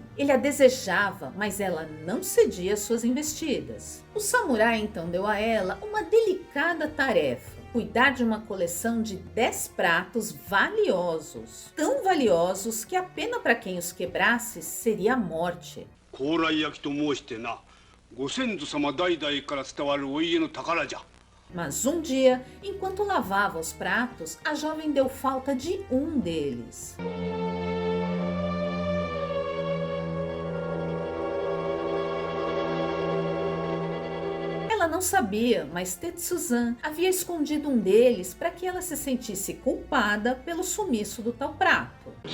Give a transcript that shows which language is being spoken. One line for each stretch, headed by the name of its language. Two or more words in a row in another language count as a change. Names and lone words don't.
Portuguese: Ele a desejava, mas ela não cedia às suas investidas. O samurai então deu a ela uma delicada tarefa: cuidar de uma coleção de 10 pratos valiosos. Tão valiosos que a pena para quem os quebrasse seria a morte.
Japanese: 高麗焼きと申してな、ご先祖様代々から伝わるお家の宝じゃ。
Portuguese: Mas um dia, enquanto lavava os pratos, a jovem deu falta de um deles. Ela não sabia, mas Tetsuzan havia escondido um deles para que ela se sentisse culpada pelo sumiço do tal prato.